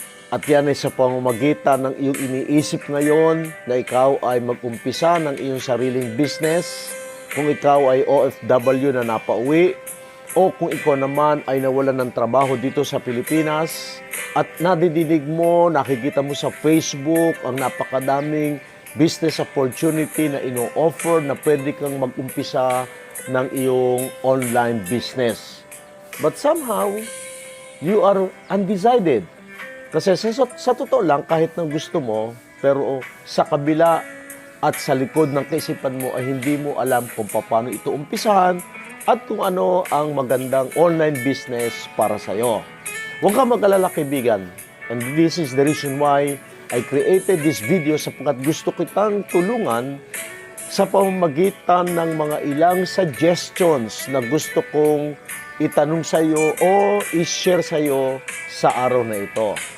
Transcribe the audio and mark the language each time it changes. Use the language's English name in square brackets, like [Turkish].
[Filipino] At yan ay sa pamamagitan ng iyong iniisip ngayon na ikaw ay mag-umpisa ng iyong sariling business, kung ikaw ay OFW na napauwi, o kung ikaw naman ay nawalan ng trabaho dito sa Pilipinas, at nadidinig mo, nakikita mo sa Facebook ang napakadaming business opportunity na ino-offer na pwede kang mag-umpisa ng iyong online business. [English] But somehow, you are undecided. [Filipino] Kasi sa totoo lang, kahit nang gusto mo, pero sa kabila at sa likod ng kaisipan mo ay hindi mo alam kung paano ito umpisahan at kung ano ang magandang online business para sa iyo. Huwag kang mag-alala kaibigan. [English] And this is the reason why I created this video [Filipino] sapagkat gusto kitang tulungan sa pamamagitan ng mga ilang suggestions na gusto kong itanong sa iyo o i-share sa iyo sa araw na ito.